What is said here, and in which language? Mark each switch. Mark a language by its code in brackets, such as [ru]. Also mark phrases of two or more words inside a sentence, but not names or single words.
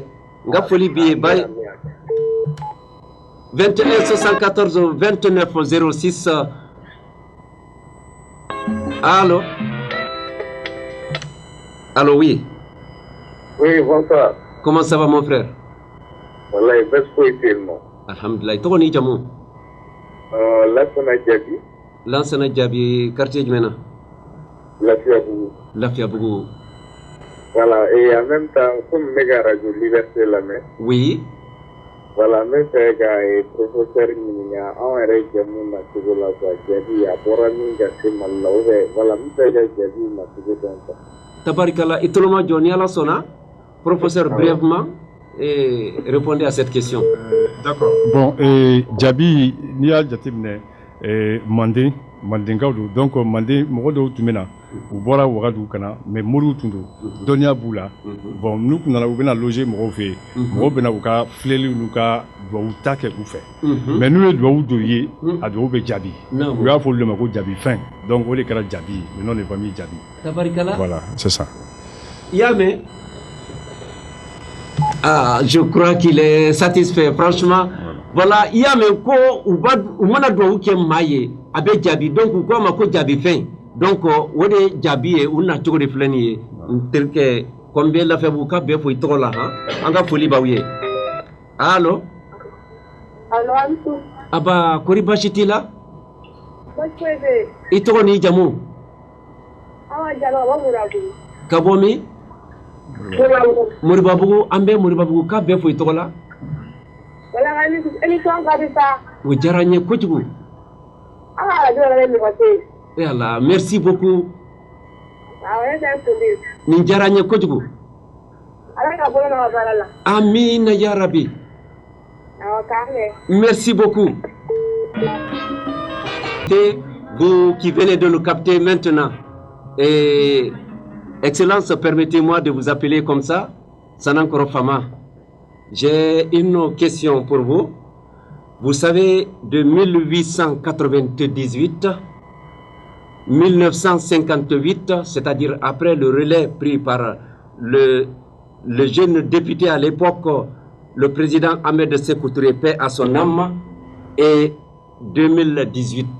[bm] N ka foli b'i ye. 21 74 29 06. [fr] Allô? Allô, oui. Oui, bonsoir. Comment ça va, mon frère? [bm] Wallahi, best foyi tɛ yen nɔ. Alhamdulillah. I tɔgɔ n'i jamu? Lansana Jabi. Lansana Jabi, quartier jumɛn na? Lafiyabugu. Lafiyabugu. [fr] Voilà, et en même temps, comme [bm] ne ka radio Liberté lamɛn. [fr] Oui. [bm] Voilà, n bɛ fɛ ka professeur ɲininka anw yɛrɛ jamu nacogo la quoi, Jabi a bɔra min ka se Mali la [fr] ou bien [bm] voilà, n bɛ fɛ ka Jabi nacogo dɔn quoi. Tabarikala, i toloma jɔ ni Ala sɔnna, [fr] professeur brièvement répondez à cette question. D'accord. Bon, [bm] Jabi n'i y'a jateminɛ Mandenkaw don donc Manden mɔgɔ dɔw tun bɛ na u bɔra Wagadu ka na mais moriw tun don dɔnniya b'u la bon n'u tun nana u bɛna loger mɔgɔw fɛ yen mɔgɔw bɛna u ka filɛliw n'u ka duwawu ta kɛ u fɛ mais n'u ye duwawu dɔw ye a duwawu bɛ jaabi u y'a fɔ olu de ma ko jaabi fɛn donc o de kɛra Jabi [fr] le nom de famille [bm] Jabi. Tabarikala. [fr] Voilà, c'est ça. [bm] I y'a mɛn? [fr] Ah, je crois qu'il est satisfait franchement. [bm] Voilà, i y'a mɛn ko u mana duwawu kɛ maa ye a bɛ jaabi donc u k'a ma ko jaabi fɛn donc o de Jabi ye u nacogo de filɛ nin ye n terikɛ comme bɛ Lafiyabugu ka bɛɛ fo i tɔgɔ la han an ka foli b'aw ye. Allo? Allo, Amsu. Aba, kori baasi t'i la? Baasi foyi tɛ yen. I tɔgɔ n'i jamu? Awa Jalo, ka bɔ Moribabugu. Ka bɔ min? Moribabugu. Moribabugu, an bɛ Moribabugu ka bɛɛ fo i tɔgɔ la? Wala ka émission ka di sa. O diyara n ye kojugu. An ka radio yɛrɛ bɛ mɔgɔ tɛ yen. [fr] Eh Allah, merci beaucoup. [bm] Awɔ, ne tɛ foli. Nin diyara n ye kojugu. Ala ka bolo nɔgɔya baara la. [ar] آمين يا ربي. [bm] Awɔ, k'an mɛn. [fr] Merci beaucoup. vous qui venez de nous capter maintenant, et Excellence, permettez-moi de vous appeler comme ça, Sanankoro Fama. J'ai une question pour vous. Vous savez, de 1898, 1958, c'est-à-dire après le relais pris par le jeune député à l'époque, le président Ahmed Sékou Touré, paix à son âme, et 2018.